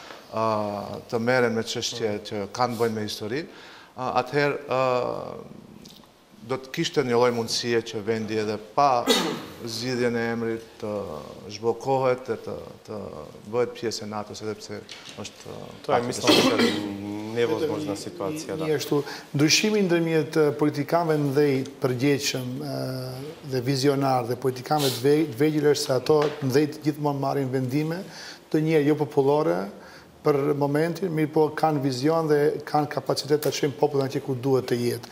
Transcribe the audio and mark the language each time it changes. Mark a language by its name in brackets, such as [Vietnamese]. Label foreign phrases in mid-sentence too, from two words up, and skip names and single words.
[Albanian] të merren me çështje që kanë bëjnë me historinë, atëherë do të kishte një lloj mundësie që vendi edhe pa zgjidhjen e emrit të zhbllokohet dhe të bëhet pjesë e NATO-s edhe pse është [Bosnian] To je mislim da je nevozможна situacija, da. [Albanian] Ashtu, ndryshimi ndërmjet politikanëve të mëdhenj përgjegjshëm dhe vizionar dhe politikanëve të vegjël është se ato të mëdhenj gjithmonë marrin vendime të njëjtë jo popullore për momentin, mirë po kanë vizion dhe kanë kapacitet të çojnë popullin atje ku duhet të jetë.